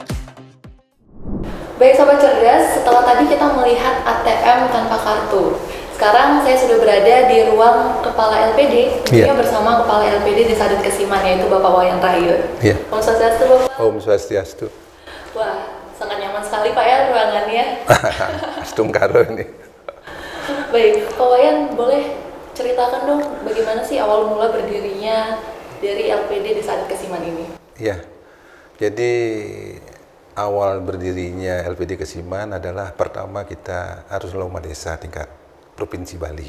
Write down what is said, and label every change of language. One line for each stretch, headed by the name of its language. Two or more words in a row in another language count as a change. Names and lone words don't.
Indonesian: Baik Sobat Cerdas, setelah tadi kita melihat ATM tanpa kartu. Sekarang saya sudah berada di ruang Kepala LPD, tentunya bersama Kepala LPD Desa Adat Kesiman, yaitu Bapak Wayan Rahyun.
Sanskrit: Om Swastiastu, Bapak. Om Swastiastu.
Indonesian: Wah, sangat nyaman sekali Pak ya ruangannya. Astungkaro ini. Baik, Pak Wayan boleh ceritakan dong bagaimana sih awal mula berdirinya dari LPD Desa Adat Kesiman ini? Ya, jadi awal berdirinya LPD Kesiman adalah pertama kita harus lomba desa tingkat Provinsi Bali.